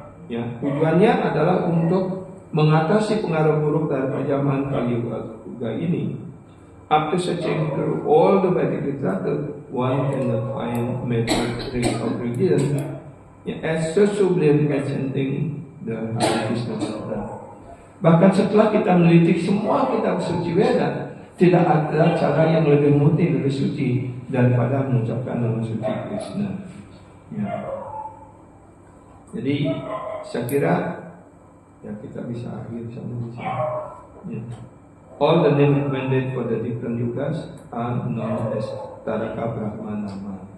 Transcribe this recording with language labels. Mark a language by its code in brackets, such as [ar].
[id] Ya, tujuannya adalah untuk mengatasi pengaruh buruk dari zaman Kali Yuga ini. [en] After searching through all the Vedic literature, one cannot find method of religion as so sublime as chanting the Hare Krishna mantra. [id] Bahkan setelah kita meneliti semua kitab suci Veda, tidak ada cara yang lebih murni, lebih suci daripada mengucapkan nama suci Krishna. Ya. Jadi saya kira ya kita bisa akhir sampai di sini. Ya. [en] All the names invented for the different yugas are known as Taraka Brahma Nama.